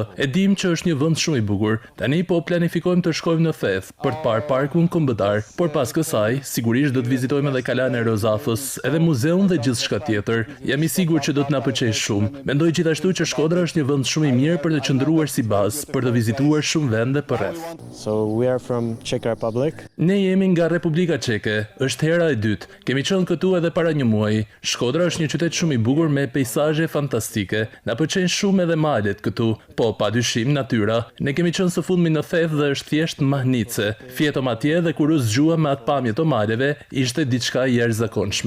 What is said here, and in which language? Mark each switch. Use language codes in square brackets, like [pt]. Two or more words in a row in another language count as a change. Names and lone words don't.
[sq] E dim që është një vend shumë i bukur. Tani po planifikojmë të shkojmë në Theth për të parë parkun kombëtar, por pas kësaj sigurisht do të vizitojmë edhe e Rozafës, edhe muzeun dhe gjithçka tjetër. Jam i sigurt që do të na pëlqejë shumë. Mendoj gjithashtu që Shkodra është një vend shumë i mirë për të qëndruar si bazë, për të vizituar shumë vende përreth. [en] So we are from Czech Republic. [sq] Ne jemi nga Republika Çeke. Është hera e dytë. Kemi qenë këtu edhe para një muaji. Shkodra është një qytet shumë i bukur me peizazhe fantastike. Na pëlqejnë shumë edhe malet këtu, po padyshim natyra. Ne kemi qenë së fundmi në Theth dhe është thjesht mahnice. Fjetëm atje dhe kur u zgjuam me atë pamje të maleve, ishte diçka jashtëzakonshme.